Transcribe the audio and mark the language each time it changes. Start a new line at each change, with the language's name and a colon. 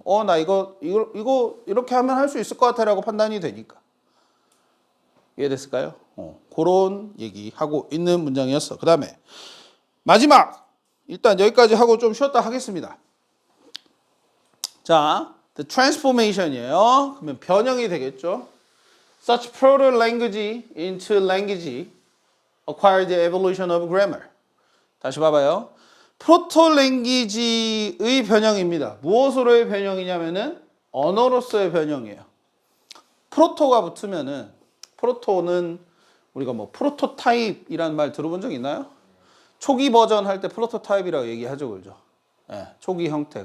Korean: 나 이거 이렇게 하면 할 수 있을 것 같아라고 판단이 되니까. 이해됐을까요? 그런 얘기하고 있는 문장이었어. 그 다음에 마지막! 일단 여기까지 하고 좀 쉬었다 하겠습니다. 자,
English: the transformation
Korean: 이에요. 그러면 변형이 되겠죠.
English: Such proto-language into language acquired the evolution of grammar.
Korean: 다시 봐봐요. 프로토랭귀지의 변형입니다. 무엇으로의 변형이냐면은 언어로서의 변형이에요. 프로토가 붙으면은 프로토는 우리가 뭐 프로토타입이라는 말 들어본 적 있나요? 초기 버전 할 때 프로토타입이라고 얘기하죠, 그죠? 네, 초기 형태.